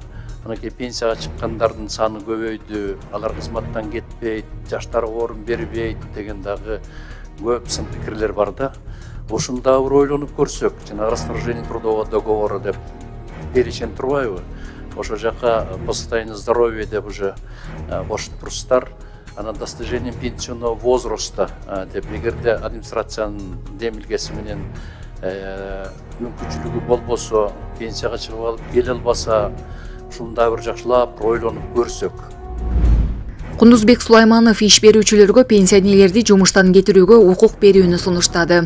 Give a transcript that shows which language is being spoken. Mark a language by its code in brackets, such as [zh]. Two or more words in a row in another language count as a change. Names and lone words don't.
[ky] Анакей пенсияга чыккандардын саны көбөйдү, алар кызматтан кетпейт, жаштарга орун бербейт деген дагы көп сын пикирлер бар да. Ушунда бир ойлонуп көрсөк, жана [ru] расторжение трудового договора [ky] деп перечень турбайбы? Ошо жака [ru] по состоянию здоровья [ky] деп уже кошуп турсуздар. Анан [ru] достижением пенсионного возраста [ky] деп эгерде администрациянын демилгеси менен мүмкүнчүлүгү болбосо, пенсияга чыгып алып келе албаса, ушундай бир жакшылап ойлонуп көрсөк. Кундузбек Сулайманов иш берүүчүлөргө пенсионерлерди жумуштан кетирүүгө укук берүүнү сунуштады.